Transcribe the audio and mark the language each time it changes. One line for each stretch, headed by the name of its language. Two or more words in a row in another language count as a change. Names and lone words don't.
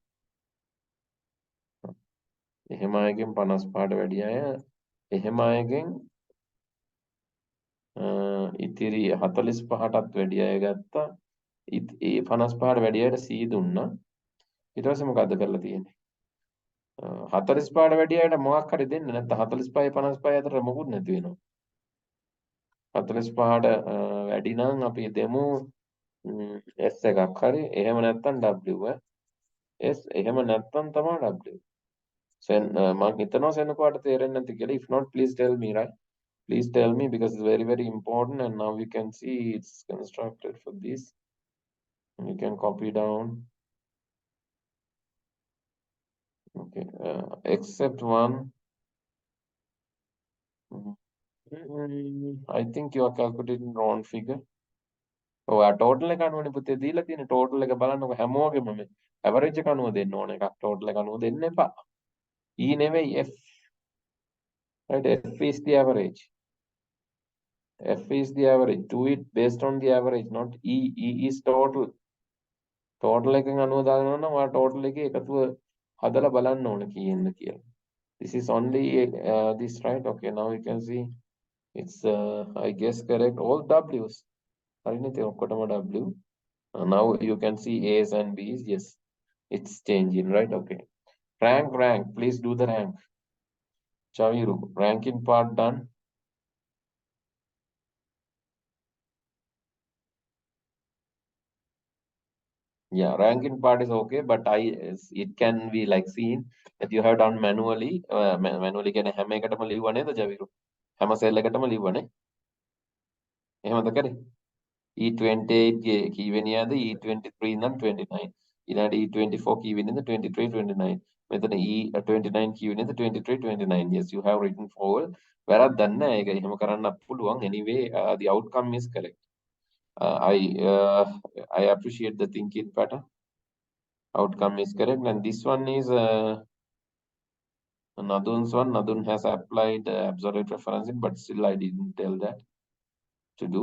Sinhala: එහෙම අයගෙන් 55ට වැඩි අය එහෙම අයගෙන් ඉතිරි 45ටත් වැඩි අය ගත්තා ඒ 55ට වැඩි අයට C දුන්නා ඊට පස්සේ මොකද්ද කරලා තියෙන්නේ 45ට වැඩි අයට මොකක් හරි දෙන්න නැත්නම් 45 55 අතර මොකුත් නැති වෙනවා 45ට වැඩි නම් අපි දෙමු S එකක් හරි එහෙම නැත්නම් W S එහෙම නැත්නම් තමයි W මම හිතනවා සෙනකොට තේරෙන්නේ නැති කියලා
English: if not please tell me right please tell me because it's very very important and now we can see it's constructed for this you can copy down okay except one I think you are calculating wrong figure
Sinhala: ඔය total එක අනුවනේ පුතේ දීලා තියෙන්නේ total එක බලන්නකො හැමෝගෙම මේ average එක අනුව දෙන්න ඕන එකක් total එක අනුව දෙන්න එපා
English: E never F. Right? F is the average. F is the average. Do it based on the average, not E. E is total.
Sinhala: Total එකෙන් අනුව දානවා නම් ඔයා total එකේ එකතුව හදලා බලන්න ඕන කීයෙන්ද කියලා.
English: This is only this, right? Okay, now you can see it's I guess correct all W's.
Sinhala: හරිනේ ඉතින් ඔක්කොටම
English: W. Now you can see A's and B's. Yes, it's changing, right? Okay. Rank. Please do the rank. Chaviru, ranking part done. Yeah, ranking part is okay, but it can be like seen that you have done manually.
Sinhala: Manually කියන්නේ හැම එකටම ලිව්ව නේද ජවිරු? හැම සෙල් එකටම ලිව්වනේ. එහෙමද කරේ? E28 කීවෙනියද? E23 ඉඳන් 29. ඊළඟට E24 කීවෙනියද? 23 29. මෙතන E29 කීවෙනියද? 23 29.
English: Yes, you have written forward.
Sinhala: වැරද්දක් නැහැ ඒක. එහෙම කරන්නත් පුළුවන්.
English: Anyway, the outcome is correct. I appreciate the thinking pattern. Outcome is correct, and this one is Nadun's one. Nadun has applied absolute referencing, but still I didn't tell that to do.